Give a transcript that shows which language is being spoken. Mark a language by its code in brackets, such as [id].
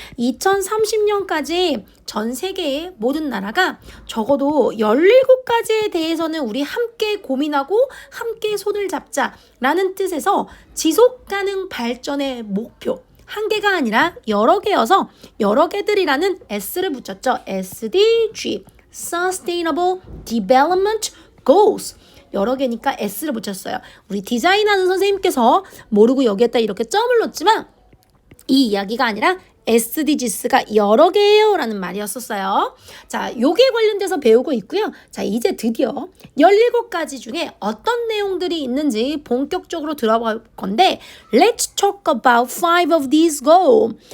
[ko] 2030년까지 전 세계의 모든 나라가 적어도 17가지에 대해서는 우리 함께 고민하고 함께 손을 잡자라는 뜻에서 지속가능 발전의 목표, 한 개가 아니라 여러 개여서 여러 개들이라는 S를 붙였죠. [en] SDG, Sustainable Development Goals. [ko] 여러 개니까 S를 붙였어요. 우리 디자인하는 선생님께서 모르고 여기에다 이렇게 점을 넣었지만 이 이야기가 아니라 SDGs가 여러 개예요 라는 말이었었어요. 자, 요게 관련돼서 배우고 있고요. 자, 이제 드디어 17가지 중에 어떤 내용들이 있는지 본격적으로 들어볼 건데, [en] Let's talk about 5 of these goals.